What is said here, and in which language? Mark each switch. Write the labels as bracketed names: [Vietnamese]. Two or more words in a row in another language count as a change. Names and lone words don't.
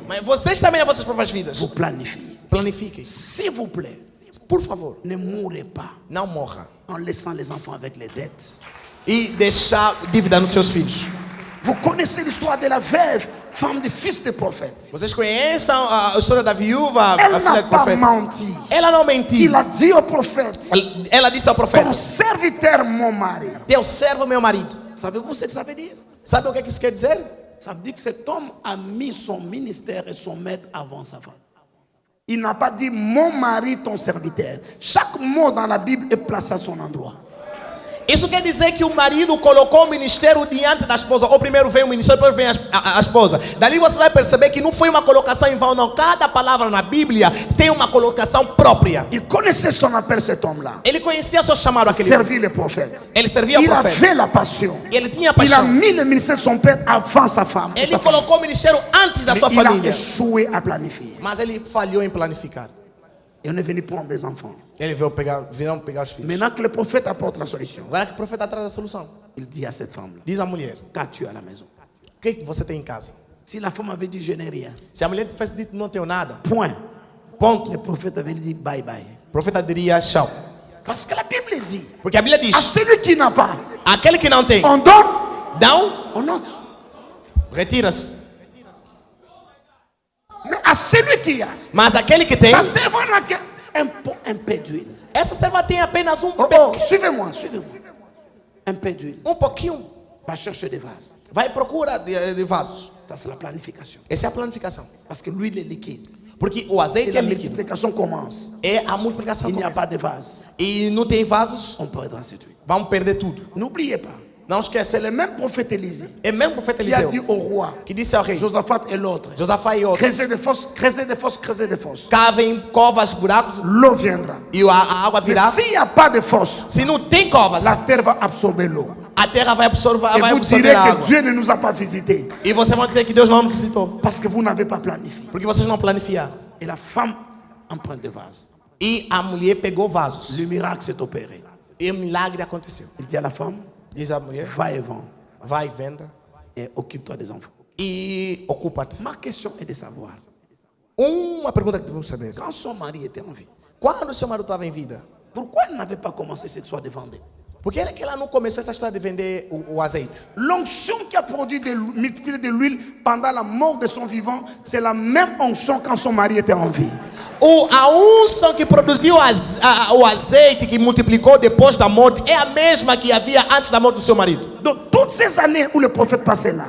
[Portuguese] Mas vocês também nas vossas próprias vidas. [French] vous planifiez. [Portuguese] Planifiquem. [French] S'il vous plaît, [Portuguese] Por favor, [French] ne mourrez pas [Portuguese] não morra. [French] en laissant les enfants avec les dettes. [Portuguese] E deixar dívida nos seus filhos. [French] Vous connaissez l'histoire de la veuve, femme de fils de prophète. [Portuguese] Vocês conhecem a história da viúva, [French] Elle [Portuguese] a filha [French] n'a [Portuguese] do [French] pas [Portuguese] profeta? [French] menti. [Portuguese] Ela não mentiu. [French] Il a dit au prophète, [Portuguese] Ela disse ao [French] ton [Portuguese] profeta: [French] serviteur, mon mari. [Portuguese] Teu servo, meu marido. [French] Savez-vous ce que ça veut dire? [Portuguese] Sabe o que isso quer dizer? [French] Ça veut dire que cet homme a mis son ministère et son maître avant sa femme. Il n'a pas dit mon mari, ton serviteur. Chaque mot dans la Bible est placé à son endroit. [Portuguese] Isso quer dizer que o marido colocou o ministério diante da esposa. Ou primeiro vem o ministério, depois vem a esposa. Dali você vai perceber que não foi uma colocação em vão, não. Cada palavra na Bíblia tem uma colocação própria. [French] Il connaissait son appel, cet homme-là. [Portuguese] Ele conhecia seu chamado, aquele homem. [French] Servir les prophètes. [Portuguese] Ele servia o [French] Il [Portuguese] profeta. [French] avait la passion. [Portuguese] Ele tinha [French] Il a [Portuguese] paixão. [French] mis le ministère de son père avant sa femme. [Portuguese] Ele colocou o ministério antes da [French] Mais [Portuguese] sua [French] il a [Portuguese] família. [French] échoué à planifier. [Portuguese] Mas ele falhou em planificar. [French] Et on est venu prendre des enfants. [Portuguese] Ele virão pegar os filhos. [French] Maintenant que le prophète apporte la solution, [Portuguese] Agora que o profeta traz a solução. [French] il dit à cette femme-là, [Portuguese] Diz à mulher: [French] qu'as-tu à la maison? [Portuguese] o que você tem em casa? [French] Si la femme avait dit je n'ai rien, [Portuguese] Se a mulher tivesse dito não tenho nada, [French] point, [Portuguese] ponto. [French] le prophète avait dit [English] bye bye. [Portuguese] O profeta diria tchau. [French] Parce que la Bible dit, [Portuguese] Porque a Bíblia diz: [French] à celui qui n'a pas, [Portuguese] aquele que não tem, [French] on donne, [Portuguese] dão, [French] on ôte. [Portuguese] retira-se. [French] Mais à celui qui a, [Portuguese] Mas aquele que tem, [French] la servante n'a qu'un peu d'huile. [Portuguese] essa serva tem apenas [French] Oh, suivez-moi, suivez-moi. Un peu d'huile. [Portuguese] pouquinho. [French] Va chercher des vases. [Portuguese] Vai à procura de vasos. [French] Ça, c'est la planification. [Portuguese] Essa é a planificação. [French] Parce que l'huile est liquide. [Portuguese] Porque o [French] Si [Portuguese] azeite [French] la [Portuguese] é líquido. [French] multiplication commence, [Portuguese] É a multiplicação [French] il n'y a [Portuguese] começa. [French] pas de vase, [Portuguese] E não tem vasos, [French] on perdra cette huile. [Portuguese] vamos perder tudo. [French] N'oubliez pas, [Portuguese] Não [French] c'est [Portuguese] esquece. [French] le même prophète Élisée [Portuguese] É mesmo o profeta [French] qui a dit [Portuguese] Eliseu [French] au roi, [Portuguese] que disse ao rei [French] Josaphat et l'autre, [Portuguese] Josafá e outros: [French] creusez des fosses, creusez des fosses, creusez des fosses. [Portuguese] cavem covas, buracos, [French] L'eau viendra. [Portuguese] e a água [French] Mais [Portuguese] virá. [French] s'il n'y a pas de fosse, [Portuguese] Se não tem covas, [French] la terre va absorber l'eau. [Portuguese] a terra vai absorver, [French] Et [Portuguese] vai [French] vous [Portuguese] absorver [French] direz [Portuguese] a [French] que [Portuguese] água. [French] Dieu ne nous a pas visités [Portuguese] E vocês vão dizer que Deus não nos visitou. [French] parce que vous n'avez pas planifié. [Portuguese] Porque vocês não planifiaram. [French] Et la femme emprunte des vases. [Portuguese] E a mulher pegou vasos. [French] Le miracle s'est opéré. [Portuguese] E o milagre aconteceu. [French] Il dit à la femme, [Portuguese] Diz a mulher: [French] va et vends [Portuguese] vai, venda [French] et occupe-toi des enfants. [Portuguese] e ocupa-te. [French] Ma question est de savoir, [Portuguese] Uma pergunta que devemos saber: [French] quand son mari était en vie, [Portuguese] quando o seu marido estava em vida, [French] pourquoi elle n'avait pas commencé cette histoire de vendre? [Portuguese] por que ela não começou essa história de vender o azeite? [French] L'onction qui a produit multiplié de l'huile pendant la mort de son vivant, c'est la même onction quand son mari était en vie. [Portuguese] A unção que produziu o azeite que multiplicou depois da morte é a mesma que havia antes da morte do seu marido. [French] Donc toutes ces années où le prophète passait là,